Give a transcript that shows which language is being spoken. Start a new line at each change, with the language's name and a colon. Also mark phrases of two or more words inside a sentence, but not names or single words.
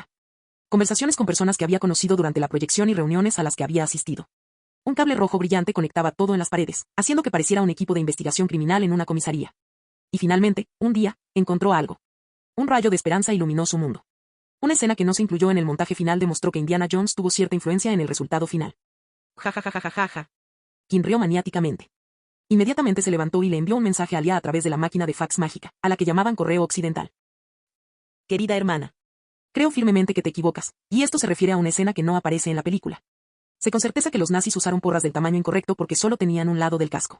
Spanish: Conversaciones con personas que había conocido durante la proyección y reuniones a las que había asistido. Un cable rojo brillante conectaba todo en las paredes, haciendo que pareciera un equipo de investigación criminal en una comisaría. Y finalmente, un día, encontró algo. Un rayo de esperanza iluminó su mundo. Una escena que no se incluyó en el montaje final demostró que Indiana Jones tuvo cierta influencia en el resultado final. Ja ja ja ja ja ja ja. Kim rió maniáticamente. Inmediatamente se levantó y le envió un mensaje a Lia a través de la máquina de fax mágica, a la que llamaban correo occidental. Querida hermana. Creo firmemente que te equivocas, y esto se refiere a una escena que no aparece en la película. Sé con certeza que los nazis usaron porras del tamaño incorrecto porque solo tenían un lado del casco.